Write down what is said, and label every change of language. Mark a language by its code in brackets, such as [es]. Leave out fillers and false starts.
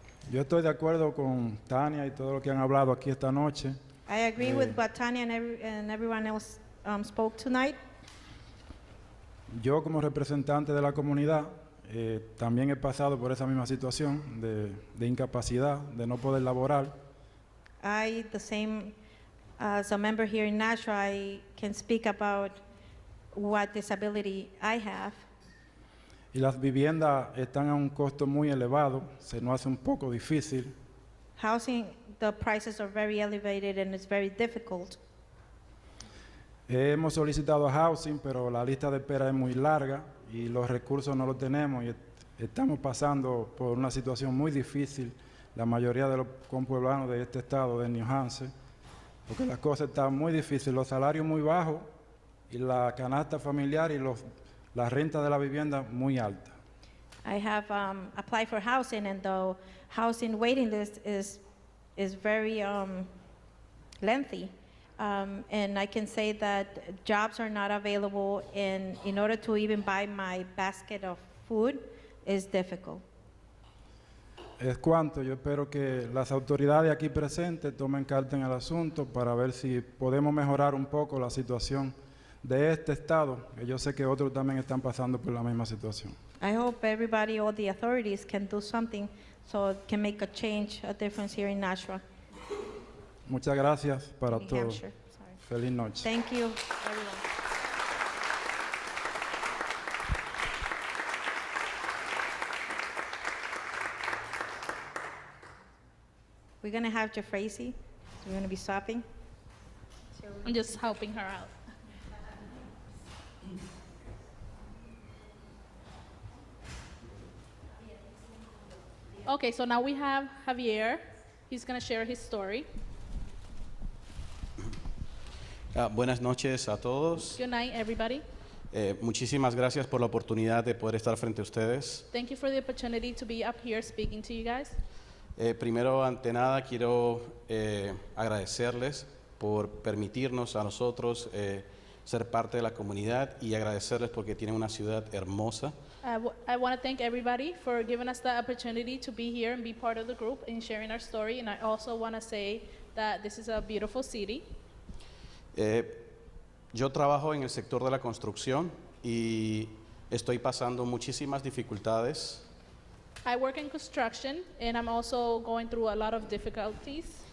[es] Yo estoy de acuerdo con Tania y todo lo que han hablado aquí esta noche. [en] I agree with what Tanya and everyone else spoke tonight. [es] Yo como representante de la comunidad también he pasado por esa misma situación de incapacidad, de no poder laborar. [en] I, the same as a member here in Nashua, I can speak about what disability I have. [es] Y las viviendas están a un costo muy elevado, se nos hace un poco difícil. [en] Housing, the prices are very elevated and it's very difficult. [es] Hemos solicitado housing, pero la lista de espera es muy larga y los recursos no los tenemos y estamos pasando por una situación muy difícil, la mayoría de los compueblanos de este estado, de New Hampshire, porque las cosas están muy difíciles, los salarios muy bajos y la canasta familiar y la renta de la vivienda muy alta. [en] I have applied for housing, and the housing waiting list is very lengthy. And I can say that jobs are not available, and in order to even buy my basket of food is difficult. [es] Es cuanto, yo espero que las autoridades aquí presentes tomen carta en el asunto para ver si podemos mejorar un poco la situación de este estado, que yo sé que otros también están pasando por la misma situación. [en] I hope everybody, all the authorities can do something so it can make a change, a difference here in Nashua, [es] Muchas gracias para [en] New [es] todos. [en] Hampshire. Sorry. [es] Feliz noche. [en] Thank you, everyone. We're going to have Jeffracy. We're going to be stopping. I'm just helping her out. Okay, so now we have Javier. He's going to share his story. [es] Buenas noches a todos. [en] Good night, everybody. [es] Muchísimas gracias por la oportunidad de poder estar frente a ustedes. [en] Thank you for the opportunity to be up here speaking to you guys. [es] Primero, ante nada, quiero agradecerles por permitirnos a nosotros ser parte de la comunidad y agradecerles porque tienen una ciudad hermosa. [en] I want to thank everybody for giving us the opportunity to be here and be part of the group and sharing our story. And I also want to say that this is a beautiful city. [es] Yo trabajo en el sector de la construcción y estoy pasando muchísimas dificultades. [en] I work in construction and I'm also going through a lot of difficulties.